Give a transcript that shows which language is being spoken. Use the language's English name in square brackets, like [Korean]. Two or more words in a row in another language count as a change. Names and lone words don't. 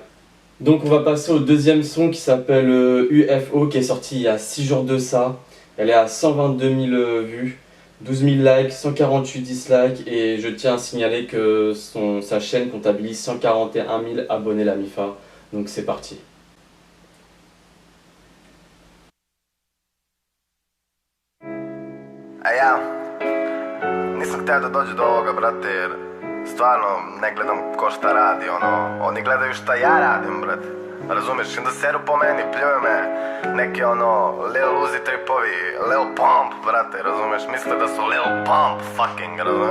[French] Donc on va passer au deuxième son qui s'appelle UFO, qui est sorti il y a 6 jours de ça. Elle est à 122 000 vues, 12 000 likes, 148 dislikes. Et je tiens à signaler que sa chaîne comptabilise 141 000 abonnés la MIFA. Donc c'est parti. [Serbian] Ja, nisam htio da dođe do ovoga, brate, jer stvarno ne gledam ko šta radi, oni gledaju šta ja radim, brate. razumeš, onda seru po meni, pljuju me neki ono, Lil Uzi tripovi, Lil Pump, brate, razumeš, misle da su Lil Pump, fucking, razumeš.